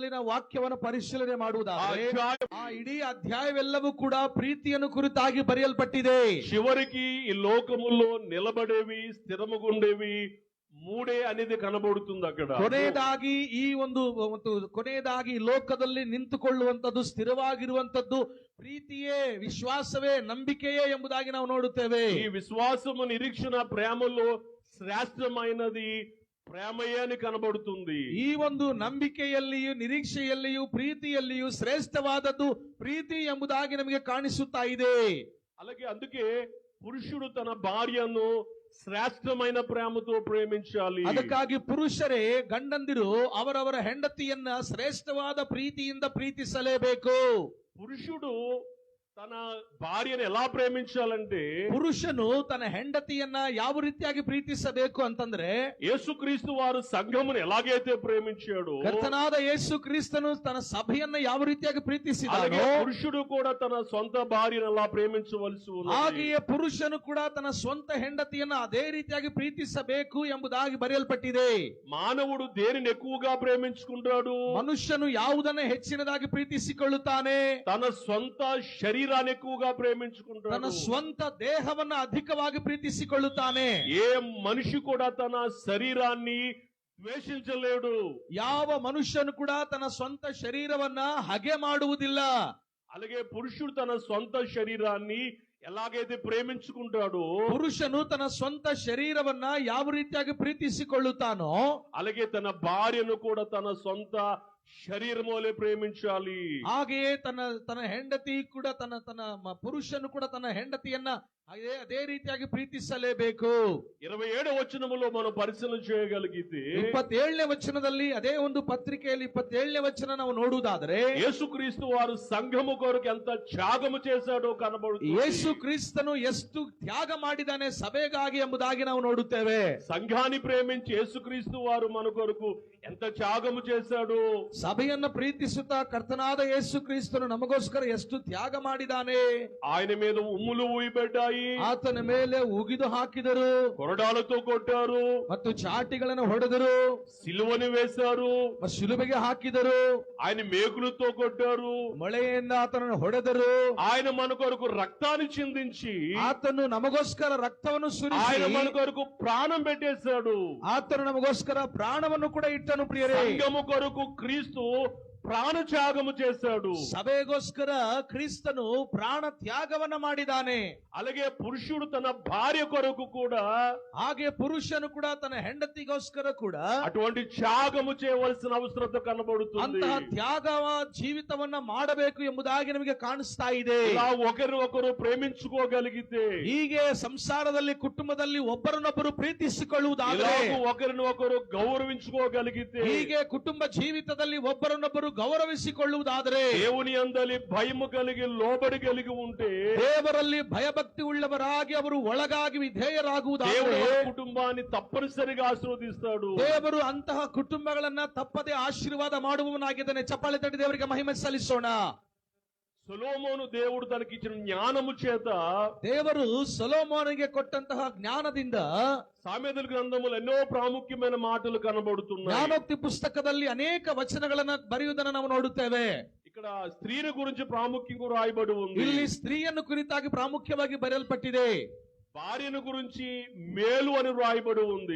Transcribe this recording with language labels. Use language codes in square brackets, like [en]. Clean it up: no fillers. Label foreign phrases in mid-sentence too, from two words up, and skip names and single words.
[kn] ಮೇಲಿನ ವಾಕ್ಯವನ್ನು ಪರಿಶೀಲನೆ ಮಾಡುವುದಾದರೆ ಆ ಇಡೀ ಅಧ್ಯಾಯವೆಲ್ಲವೂ ಕೂಡ ಪ್ರೀತಿಯನ್ನು ಕುರಿತಾಗಿ ಬರೆಯಲ್ಪಟ್ಟಿದೆ. [te] చివరికి ఈ లోకములో నిలబడేవి స్థిరముగుండేవి మూడే అనేది కనబడుతుంది అక్కడ. [kn] ಕೊನೆಯದಾಗಿ ಈ ಕೊನೆಯದಾಗಿ ಲೋಕದಲ್ಲಿ ನಿಂತುಕೊಳ್ಳುವಂತದ್ದು, ಸ್ಥಿರವಾಗಿರುವಂತದ್ದು ಪ್ರೀತಿಯೇ, ವಿಶ್ವಾಸವೇ, ನಂಬಿಕೆಯೇ ಎಂಬುದಾಗಿ ನಾವು ನೋಡುತ್ತೇವೆ. [te] ఈ విశ్వాసము, నిరీక్షణ, ప్రేమలో శ్రేష్టమైనది ప్రేమయే అని కనబడుతుంది. [kn] ಈ ನಂಬಿಕೆಯಲ್ಲಿಯೂ ನಿರೀಕ್ಷೆಯಲ್ಲಿಯೂ ಪ್ರೀತಿಯಲ್ಲಿಯೂ ಶ್ರೇಷ್ಠವಾದದ್ದು ಪ್ರೀತಿ ಎಂಬುದಾಗಿ ನಮಗೆ ಕಾಣಿಸುತ್ತಾ ಇದೆ. [te] అలాగే అందుకే పురుషుడు తన భార్యను శ్రేష్టమైన ప్రేమతో ప్రేమించాలి. [kn] ಅದಕ್ಕಾಗಿ ಪುರುಷರೇ, ಗಂಡಂದಿರು ಅವರವರ ಹೆಂಡತಿಯನ್ನ ಶ್ರೇಷ್ಠವಾದ ಪ್ರೀತಿಯಿಂದ ಪ್ರೀತಿಸಲೇಬೇಕು. [te] పురుషుడు తన భార్యను ఎలా ప్రేమించాలంటే, [kn] ಪುರುಷನು ತನ್ನ ಹೆಂಡತಿಯನ್ನ ಯಾವ ರೀತಿಯಾಗಿ ಪ್ರೀತಿಸಬೇಕು ಅಂತಂದ್ರೆ, [te] యేసుక్రీస్తు వారు సంఘమును ఎలాగైతే ప్రేమించాడో, [kn] ಕರ್ತನಾದ ಯೇಸು ಕ್ರಿಸ್ತನು ತನ್ನ ಸಭೆಯನ್ನ ಯಾವ ರೀತಿಯಾಗಿ ಪ್ರೀತಿಸಿದಾನೋ, [te] పురుషుడు కూడా తన సొంత భార్యను అలా ప్రేమించవలసి ఉంది. [kn] ಹಾಗೆಯೇ ಪುರುಷನು ಕೂಡ ತನ್ನ ಸ್ವಂತ ಹೆಂಡತಿಯನ್ನ ಅದೇ ರೀತಿಯಾಗಿ ಪ್ರೀತಿಸಬೇಕು ಎಂಬುದಾಗಿ ಬರೆಯಲ್ಪಟ್ಟಿದೆ. [te] మానవుడు దేనిని ఎక్కువగా ప్రేమించుకుంటాడు? [kn] ಮನುಷ್ಯನು ಯಾವುದನ್ನ ಹೆಚ್ಚಿನದಾಗಿ ಪ್ರೀತಿಸಿಕೊಳ್ಳುತ್ತಾನೆ? [te] తన సొంత శరీరాన్ని ఎక్కువగా ప్రేమించుకుంటాడు. [kn] ತನ್ನ ಸ್ವಂತ ದೇಹವನ್ನ ಅಧಿಕವಾಗಿ ಪ್ರೀತಿಸಿಕೊಳ್ಳುತ್ತಾನೆ. [te] ఏ మనిషి కూడా తన శరీరాన్ని ద్వేషించలేడు. [kn] ಯಾವ ಮನುಷ್ಯನು ಕೂಡ ತನ್ನ ಸ್ವಂತ ಶರೀರವನ್ನ ಹಗೆ ಮಾಡುವುದಿಲ್ಲ. [te] అలాగే పురుషుడు తన సొంత శరీరాన్ని ఎలాగైతే ప్రేమించుకుంటాడో, [kn] ಪುರುಷನು ತನ್ನ ಸ್ವಂತ ಶರೀರವನ್ನ ಯಾವ ರೀತಿಯಾಗಿ ಪ್ರೀತಿಸಿಕೊಳ್ಳುತ್ತಾನೋ, [te] అలాగే తన భార్యను కూడా తన సొంత శరీరమోలే ప్రేమించాలి. [kn] ಹಾಗೆಯೇ ತನ್ನ ಹೆಂಡತಿ ಕೂಡ ತನ್ನ ಪುರುಷನು ಕೂಡ ತನ್ನ ಹೆಂಡತಿಯನ್ನ ಅದೇ ರೀತಿಯಾಗಿ ಪ್ರೀತಿಸಲೇಬೇಕು. [te] 27వ వచనములో మనం పరిశీలన చేయగలిగితే, [kn] 27ನೇ ವಚನದಲ್ಲಿ, ಅದೇ ಪತ್ರಿಕೆಯಲ್ಲಿ 27ನೇ ವಚನ ನಾವು ನೋಡುವುದಾದರೆ, [te] యేసుక్రీస్తు వారు సంఘము కొరకు ఎంత త్యాగము చేశాడో కనబడుతుంది. [kn] ಯೇಸು ಕ್ರಿಸ್ತನು ಎಷ್ಟು ತ್ಯಾಗ ಮಾಡಿದಾನೆ ಸಭೆಗಾಗಿ ಎಂಬುದಾಗಿ ನಾವು ನೋಡುತ್ತೇವೆ. [te] సంఘాన్ని ప్రేమించి యేసుక్రీస్తు వారు మన కొరకు ఎంత త్యాగము చేశాడు. [kn] ಸಭೆಯನ್ನು ಪ್ರೀತಿಸುತ್ತಾ ಕರ್ತನಾದ ಯೇಸು ಕ್ರಿಸ್ತನು ನಮಗೋಸ್ಕರ ಎಷ್ಟು ತ್ಯಾಗ ಮಾಡಿದಾನೆ. [te] ఆయన మీద ఉమ్ములు ఊయబడ్డాయి, [kn] ಆತನ ಮೇಲೆ ಉಗಿದು ಹಾಕಿದರು, [te] కొరడాలతో కొట్టారు, [kn] ಮತ್ತು ಚಾಟಿಗಳನ್ನು ಹೊಡೆದರು, [te] సిలువను వేశారు, [kn] ಶಿಲುಬೆಗೆ ಹಾಕಿದರು, [te] ఆయన మేకులతో కొట్టారు, [kn] ಮೊಳೆಯಿಂದ ಆತನನ್ನು ಹೊಡೆದರು. [te] ఆయన మన కొరకు రక్తాన్ని చిందించి, [kn] ಆತನು ನಮಗೋಸ್ಕರ ರಕ್ತವನ್ನು ಸುರಿಸಿ, [te] ఆయన మన కొరకు ప్రాణం పెట్టేశాడు. [kn] ಆತನು ನಮಗೋಸ್ಕರ ಪ್ರಾಣವನ್ನು ಕೂಡ ಇಟ್ಟನು. ಪ್ರಿಯರೇ, [te] సంఘము కొరకు క్రీస్తు ప్రాణత్యాగము చేశాడు. [kn] ಸಭೆಗೋಸ್ಕರ ಕ್ರಿಸ್ತನು ಪ್ರಾಣ ತ್ಯಾಗವನ್ನ ಮಾಡಿದಾನೆ. [te] అలాగే పురుషుడు తన భార్య కొరకు కూడా, [kn] ಹಾಗೆ ಪುರುಷನು ಕೂಡ ತನ್ನ ಹೆಂಡತಿಗೋಸ್ಕರ ಕೂಡ [te] అటువంటి త్యాగము చేయవలసిన అవసరత కనబడుతుంది. [kn] ಅಂತಹ ತ್ಯಾಗ ಜೀವಿತವನ್ನ ಮಾಡಬೇಕು ಎಂಬುದಾಗಿ ನಮಗೆ ಕಾಣಿಸ್ತಾ ಇದೆ. [te] ఇలా ఒకరినొకరు ప్రేమించుకోగలిగితే, [kn] ಹೀಗೆ ಸಂಸಾರದಲ್ಲಿ, ಕುಟುಂಬದಲ್ಲಿ ಒಬ್ಬರನ್ನೊಬ್ಬರು ಪ್ರೀತಿಸಿಕೊಳ್ಳುವುದಾದರೆ, [te] ఒకరినొకరు గౌరవించుకోగలిగితే, [kn] ಹೀಗೆ ಕುಟುಂಬ ಜೀವಿತದಲ್ಲಿ ಒಬ್ಬರನ್ನೊಬ್ಬರು ಗೌರವಿಸಿಕೊಳ್ಳುವುದಾದರೆ, [te] దేవుని యందలి భయము కలిగి లోబడి కలిగి ఉంటే, [kn] ದೇವರಲ್ಲಿ ಭಯಭಕ್ತಿ ಉಳ್ಳವರಾಗಿ ಅವರು ಒಳಗಾಗಿ ವಿಧೇಯರಾಗುವುದಾದರೆ, [te] దేవుడు కుటుంబాన్ని తప్పనిసరిగా ఆశీర్వదిస్తాడు. [kn] ದೇವರು ಅಂತಹ ಕುಟುಂಬಗಳನ್ನ ತಪ್ಪದೆ ಆಶೀರ್ವಾದ ಮಾಡುವವನಾಗಿದ್ದಾನೆ. ಚಪ್ಪಾಳೆ ತಟ್ಟಿ ದೇವರಿಗೆ ಮಹಿಮೆ ಸಲ್ಲಿಸೋಣ. [te] సొలొమోను దేవుడు తనకిచ్చిన జ్ఞానము చేత, [kn] ದೇವರು ಸೊಲೊಮೋನನಿಗೆ ಕೊಟ್ಟಂತಹ ಜ್ಞಾನದಿಂದ [te] సామెతల గ్రంథములు ఎన్నో ప్రాముఖ్యమైన మాటలు కనబడుతున్నాయి. [kn] ಜ್ಞಾನೋಕ್ತಿ ಪುಸ್ತಕದಲ್ಲಿ ಅನೇಕ ವಚನಗಳನ್ನ ಬರೆಯುವುದನ್ನು ನಾವು ನೋಡುತ್ತೇವೆ. [te] ఇక్కడ స్త్రీని గురించి ప్రాముఖ్యంగా రాయబడి ఉంది. [kn] ಇಲ್ಲಿ ಸ್ತ್ರೀಯನ್ನು ಕುರಿತಾಗಿ ಪ್ರಾಮುಖ್ಯವಾಗಿ ಬರೆಯಲ್ಪಟ್ಟಿದೆ. [te] భార్యను గురించి మేలు అని రాయబడి ఉంది.